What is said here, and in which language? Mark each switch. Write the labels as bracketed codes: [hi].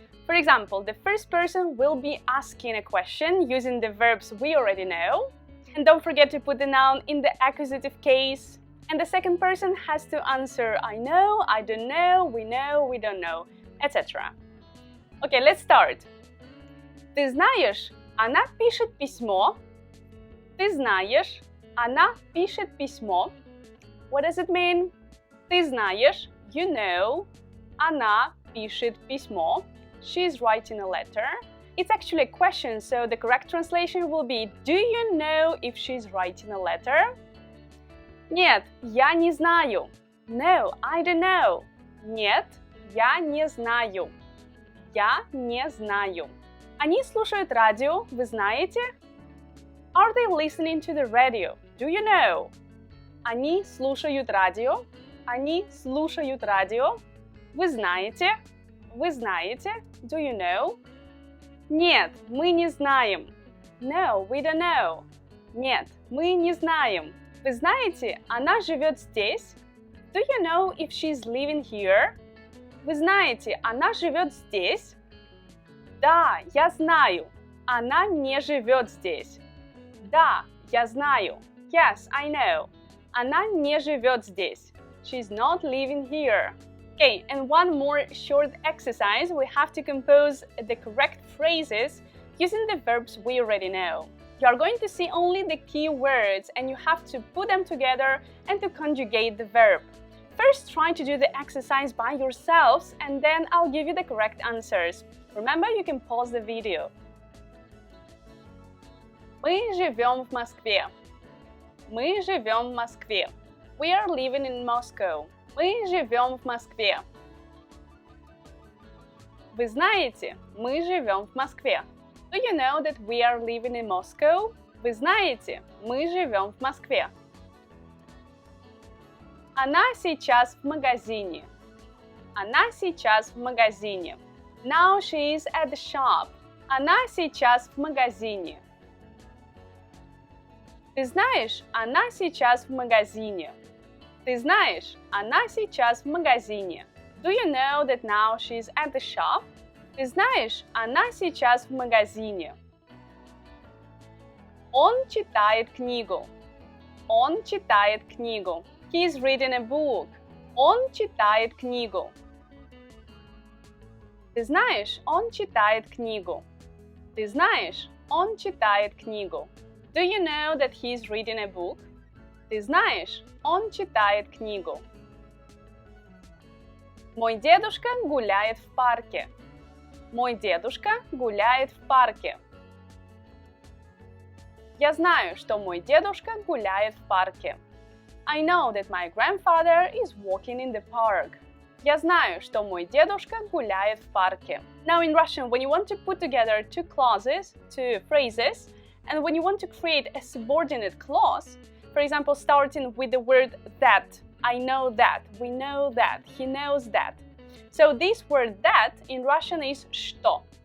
[en] For example, the first person will be asking a question using the verbs we already know. And don't forget to put the noun in the accusative case. And the second person has to answer I know, I don't know, we don't know, etc. Okay, let's start. [ru] Ты знаешь, она пишет письмо. Ты знаешь, она пишет письмо. [en] What does it mean? [ru] Ты знаешь, [en] you know. [ru] Она пишет письмо. [en] She's writing a letter. It's actually a question, so the correct translation will be do you know if she's writing a letter? [ru] Нет, я не знаю. [en] No, I don't know. [ru] Нет, я не знаю. Я не знаю. Они слушают радио, вы знаете? [en] Are they listening to the radio? Do you know? [ru] Они слушают радио. Они слушают радио. Вы знаете? Вы знаете? [en] Do you know? [ru] Нет, мы не знаем. [en] No, we don't know. [ru] Нет, мы не знаем. Вы знаете, она живет здесь? [en] Do you know if she's living here? [ru] Вы знаете, она живет здесь? Да, я знаю. Она не живет здесь. Да, я знаю. [en] Yes, I know. [ru] Она не живет здесь. [en] She's not living here. Okay, and one more short exercise. We have to compose the correct phrases using the verbs we already know. You are going to see only the key words and you have to put them together and to conjugate the verb. First, try to do the exercise by yourselves and then I'll give you the correct answers. Remember, you can pause the video. [ru] Мы живем в Москве. Мы живем в Москве. [en] We are living in Moscow. [ru] Мы живем в Москве. Вы знаете, мы живем в Москве. [en] Do you know that we are living in Moscow? [ru] Вы знаете, мы живем в Москве. Она сейчас в магазине. Она сейчас в магазине. [en] Now she is at the shop. [ru] Она сейчас в магазине. Ты знаешь, она сейчас в магазине. Ты знаешь, она сейчас в магазине. [en] Do you know that now she's at the shop? [ru] Ты знаешь, она сейчас в магазине. Он читает книгу. Он читает книгу. [en] He is reading a book. [ru] Он читает книгу. Ты знаешь, он читает книгу. Ты знаешь, он читает книгу. [en] Do you know that he is reading a book? [ru] Ты знаешь, он читает книгу. Мой дедушка гуляет в парке. Мой дедушка гуляет в парке. Я знаю, что мой дедушка гуляет в парке. [en] I know that my grandfather is walking in the park. [ru] Я знаю, что мой дедушка гуляет в парке. [en] Now in Russian, when you want to put together two clauses, two phrases, and when you want to create a subordinate clause, for example, starting with the word that, I know that, we know that, he knows that. So this word that in Russian is что.